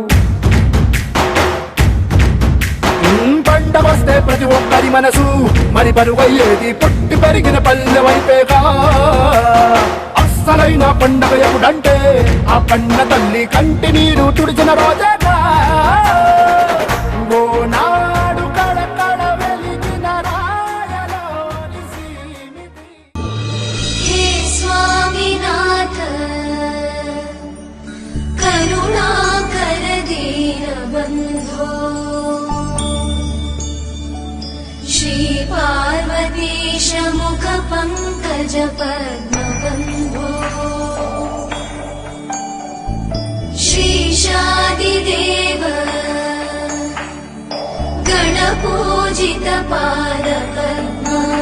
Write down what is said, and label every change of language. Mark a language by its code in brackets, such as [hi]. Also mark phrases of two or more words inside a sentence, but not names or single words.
[te] పంట వస్తే ప్రతి ఒక్కరి మనసు మరి బరువయ్యేది పుట్టి పెరిగిన పల్లె వైపేగా అస్సలైన పండగ ఎప్పుడంటే ఆ పండ తల్లి కంటి నీరు తుడిచిన రోజేగా ఓ నాడు కడకడ వెలిగిన రాయలోని సీమితి [sa] हे स्वामीनाथ करुणाकर दीनबन्धो श्री पार्वतीश मुख पंकज पद्मबन्धो श्रीशादिदेव गणपूजित पादपद्मा